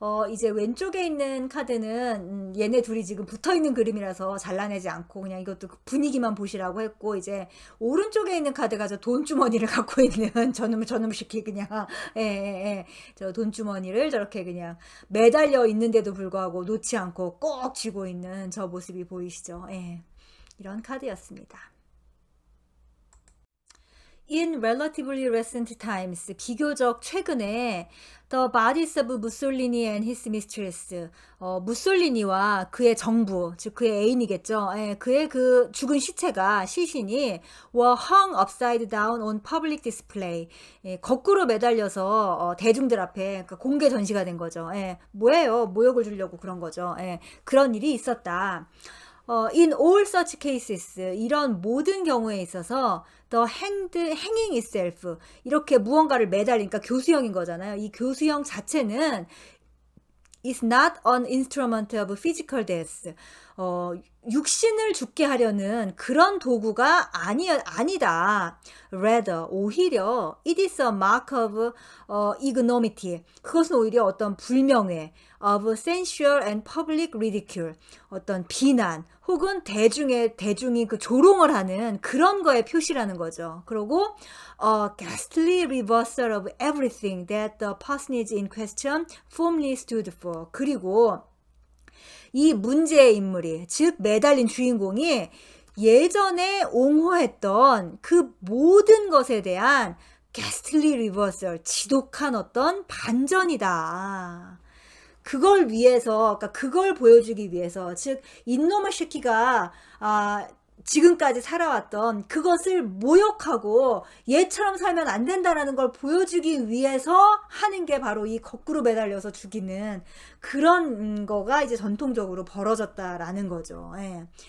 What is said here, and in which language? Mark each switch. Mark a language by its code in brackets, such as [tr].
[ko] 이제 왼쪽에 있는 카드는 얘네 둘이 지금 붙어있는 그림이라서 잘라내지 않고 그냥 이것도 분위기만 보시라고 했고, 이제 오른쪽에 있는 카드가 저 돈주머니를 갖고 있는 저놈시키 그냥 저 돈주머니를 저렇게 그냥 매달려 있는데도 불구하고 놓지 않고 꼭 쥐고 있는 저 모습이 보이시죠? 예. 이런 카드였습니다. [en] In relatively recent times, [ko] 비교적 최근에 [en] The bodies of Mussolini and his mistress, [ko] 무솔리니와 그의 정부, 즉 그의 애인이겠죠. 예, 그의 그 죽은 시신이 [en] were hung upside down on public display, [ko] 예, 거꾸로 매달려서 대중들 앞에, 그러니까 공개 전시가 된 거죠. 예, 뭐예요? 모욕을 주려고 그런 거죠. 예, 그런 일이 있었다. [en] In all such cases, [ko] 이런 모든 경우에 있어서 [en] the hanging itself, [ko] 이렇게 무언가를 매달리니까 교수형인 거잖아요. 이 교수형 자체는 [en] is not an instrument of physical death, [ko] 육신을 죽게 하려는 그런 도구가 아니다. [en] Rather, [ko] 오히려 [en] it is a mark of ignominy, [ko] 그것은 오히려 어떤 불명예, [en] of censure and public ridicule, [ko] 어떤 비난 혹은 대중이 그 조롱을 하는 그런 거의 표시라는 거죠. 그리고 [en] ghastly reversal of everything that the personage in question formerly stood for. [ko] 그리고 이 문제의 인물이, 즉 매달린 주인공이 예전에 옹호했던 그 모든 것에 대한 [en] ghastly reversal, [ko] 지독한 어떤 반전이다. 그걸 위해서, 그러니까 그걸 보여주기 위해서, 즉 이놈의 새끼가 지금까지 살아왔던 그것을 모욕하고 얘처럼 살면 안 된다라는 걸 보여주기 위해서 하는 게 바로 이 거꾸로 매달려서 죽이는 그런 거가 이제 전통적으로 벌어졌다라는 거죠. 예.